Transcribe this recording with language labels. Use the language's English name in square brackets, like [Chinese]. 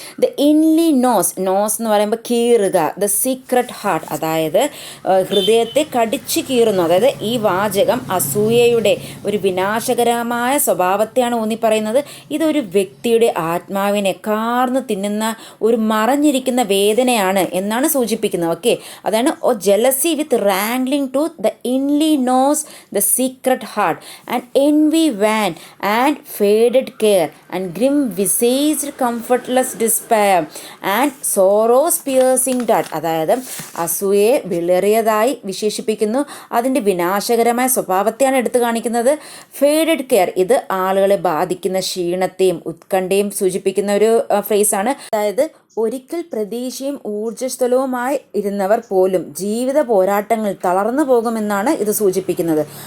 [English] the inly knows [Malayalam] എന്ന് പറയുമ്പോൾ കീറുക. [English] the secret heart, [Malayalam] അതായത് ഹൃദയത്തെ കടിച്ചു കീറുന്നു. അതായത് ഈ വാചകം അസൂയയുടെ ഒരു വിനാശകരമായ സ്വഭാവത്തെയാണ് ഊന്നി പറയുന്നത്. ഇതൊരു വ്യക്തിയുടെ ആത്മാവിനെ കാർന്ന് തിന്നുന്ന ഒരു മറഞ്ഞിരിക്കുന്ന വേദനയാണ് എന്നാണ് സൂചിപ്പിക്കുന്നത്, ഓക്കെ. [English] അതാണ് jealousy with wrangling tooth, the inly knows the secret heart, and envy van and faded care, and grim visaged comfortless despair, and sorrows piercing dart. [Malayalam] അതായത് അസൂയയെ വിളറിയതായി വിശേഷിപ്പിക്കുന്നു. അതിൻ്റെ വിനാശകരമായ സ്വഭാവത്തെയാണ് എടുത്തു കാണിക്കുന്നത്. ഫേഡഡ് കെയർ, ഇത് ആളുകളെ ബാധിക്കുന്ന ക്ഷീണത്തെയും ഉത്കണ്ഠയും സൂചിപ്പിക്കുന്ന ഒരു ഫ്രേസാണ്. അതായത് ഒരിക്കൽ പ്രതീക്ഷയും ഊർജ്ജസ്വലവുമായി ഇരുന്നവർ പോലും ജീവിത പോരാട്ടങ്ങൾ തളർന്നു പോകുമെന്നാണ് ഇത് സൂചിപ്പിക്കുന്നത്.